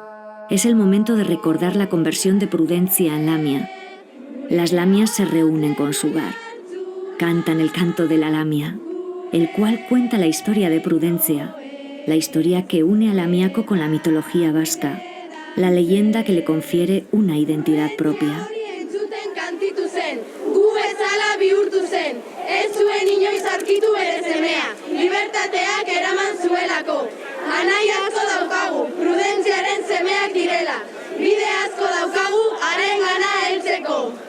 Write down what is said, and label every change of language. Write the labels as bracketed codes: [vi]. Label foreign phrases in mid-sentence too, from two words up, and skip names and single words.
[es] Es el momento de recordar la conversión de Prudencia en lamia. Las lamias se reúnen con Sugar. Cantan el canto de la lamia, el cual cuenta la historia de Prudencia, la historia que une a Lamiako con la mitología vasca, la leyenda que le confiere una identidad propia. [eu] Ez zuen inoiz aurkitu bere semea, libertateak eraman zuelako. Anai asko daukagu, Prudentziaren semeak direla. Bide asko daukagu, harengana heltzeko.